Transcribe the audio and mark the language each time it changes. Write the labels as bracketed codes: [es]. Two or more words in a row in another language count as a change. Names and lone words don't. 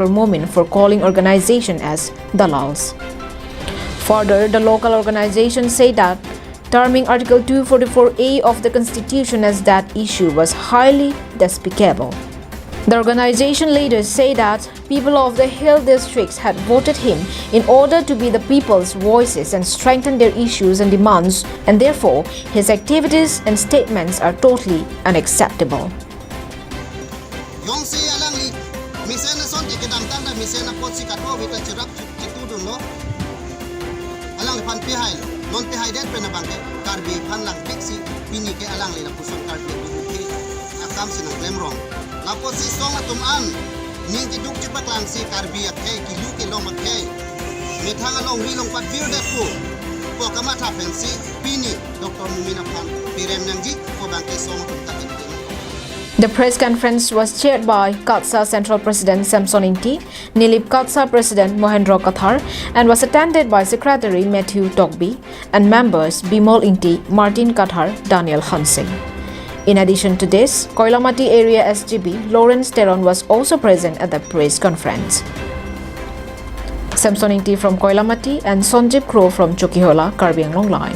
[en] Momin for calling organization as dalals. Further, the local organization said that terming Article 244A of the Constitution as that issue was highly despicable. The organization leaders say that people of the hill districts had voted him in order to be the people's voices and strengthen their issues and demands, and therefore his activities and statements are totally unacceptable. [mjw] Yong si alang li misena son ti kedam tanda misena pot si katwa wita chirap chitu dun lo alang li pan pi hai lo non pi hai det pena bangke Karbi pan lang piksi pini ke alang li na puson Karbi bubuki akam sinang lemrong la pot si song atum an ning ti duk chipak lang si Karbi akhe ki lu ke long akhe methang along ri long pat vir det pu po kama tha pensi pini Dr. Mumina pan pirem nangji ko bangke song atum takin. [en] The press conference was chaired by KATSA Central President Samson Inti, Nilip KATSA President Mohendra Kathar, and was attended by Secretary Matthew Togby and members Bimol Inti, Martin Kathar, Daniel Hansing. In addition to this, Koilamati area SGB Lawrence Teron was also present at the press conference. Samson Inti from Koilamati and Sonjip Crow from Chokihola, Karbi Anglong Live.